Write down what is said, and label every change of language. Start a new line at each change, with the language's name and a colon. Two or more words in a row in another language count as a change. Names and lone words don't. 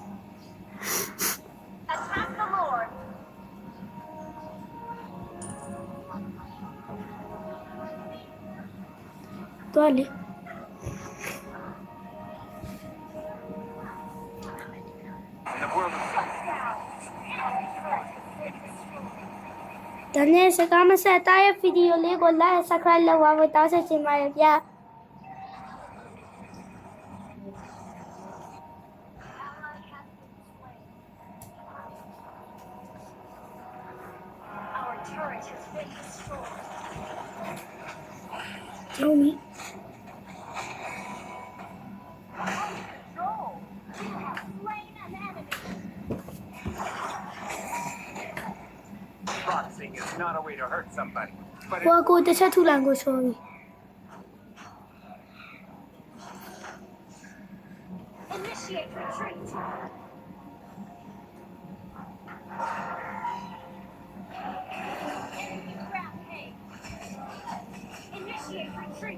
English: Attack the Lord.
Burmese: သွားလေ
English: In the world of
Burmese: ဒါနဲ့စကားမဆက်တားရဲ့ဗီဒီယိုလေးကို
English: like subscribe
Burmese: လုပ်ပါဖို့တောင်းဆိုချင်ပါတယ်ဗျာ
English: Our turret has been destroyed.
Burmese: ကျုံးပြီ
English: Control. You have slain an enemy. boxing is not a way to hurt somebody. But
Burmese: ဟိုကိုတစ်ချက်ထူလန်ကိုချော်ပြီ
English: Initiate retreat. Rampage. Initiate retreat.